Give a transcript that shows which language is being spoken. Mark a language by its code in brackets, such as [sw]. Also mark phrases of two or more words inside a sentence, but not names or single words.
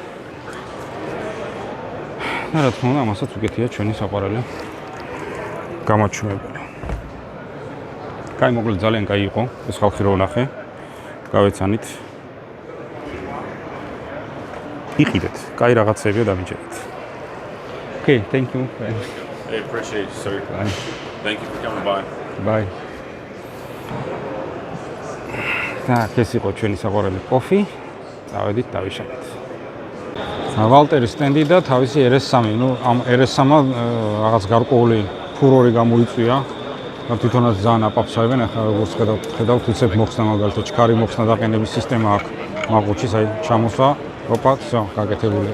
[ka] რა თქმა უნდა, ამასაც უკეთია ჩვენი საყვარელი გამაჩვენებელი. კაი, მოკლედ ძალიან კაი იყო ეს ხალხი რო ვნახე. გავეცანით. იყიდეთ, კაი რაღაცებია დამიჭერეთ. [en] Okay, thank you. I appreciate it, sir. Thank you for coming by. Bye. [ka] Так, ეს იყო ჩვენი საყვარელი კოფი. წავედით, დავიშალეთ. ვალტერის სტენდი და თავისი RS3, ну, ამ RS3-მა რაღაც გარკვეული ფურორი გამოიწვია. თვითონაც ძალიან აპაპსავენ, ახლა როგორც ხედავთ, უცებ მოხსნა მაგალითად ჩქარი მოხსნა დაყენების სისტემა აქვს მაყუჩის, აი ჩამოსვა, ოპა, всё, გაკეთებულია.